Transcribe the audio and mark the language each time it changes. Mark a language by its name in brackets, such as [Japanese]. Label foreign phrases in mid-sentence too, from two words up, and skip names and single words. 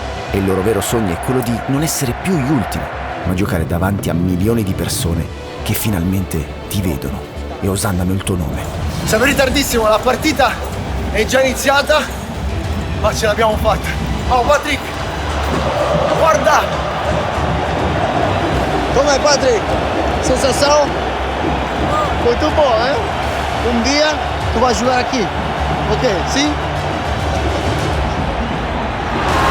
[Italian] E il loro vero sogno è quello di non essere più gli ultimi, ma giocare davanti a milioni di persone che finalmente ti vedono e osannano il tuo nome. Siamo in ritardissimo, la partita è già iniziata, ma ce l'abbiamo fatta. Oh Patrick, guarda! Com'è Patrick? [Portuguese] Sensação? Muito bom, Un dia tu vai jogar aqui, ok? Sim?